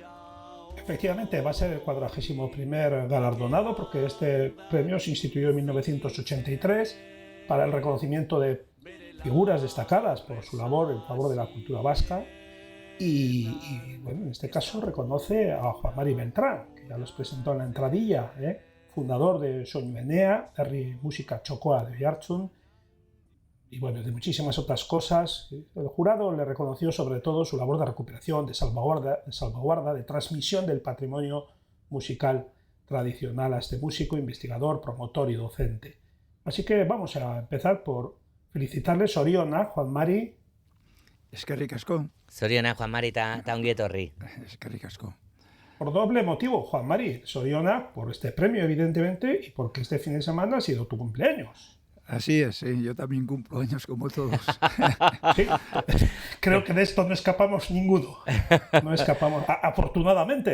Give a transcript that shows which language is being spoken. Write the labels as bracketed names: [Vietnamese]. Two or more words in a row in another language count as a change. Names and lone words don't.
[Spanish] Efectivamente, va a ser el 41º galardonado, porque este premio se instituyó en 1983 para el reconocimiento de figuras destacadas por su labor en favor de la cultura vasca. Y bueno, en este caso reconoce a Juan Mari Beltrán, que ya los presentó en la entradilla, fundador de Soinu Enea, [Basque] herri musika txokoa [Spanish] de Oiartzun, y bueno, de muchísimas otras cosas. El jurado le reconoció sobre todo su labor de recuperación, de salvaguarda, de transmisión del patrimonio musical tradicional a este músico, investigador, promotor y docente. Así que vamos a empezar por felicitarle, [Basque] Soriona, Juan Mari. Eskerrik asko. Soriona, Juan Mari, ta ongi etorri. Eskerrik asko. [Spanish] Por doble motivo, Juan Mari, Soriona, por este premio, evidentemente, y porque este fin de semana ha sido tu cumpleaños. Así es, sí, yo también cumplo años como todos. Sí, creo que de esto no escapamos ninguno. No escapamos, afortunadamente.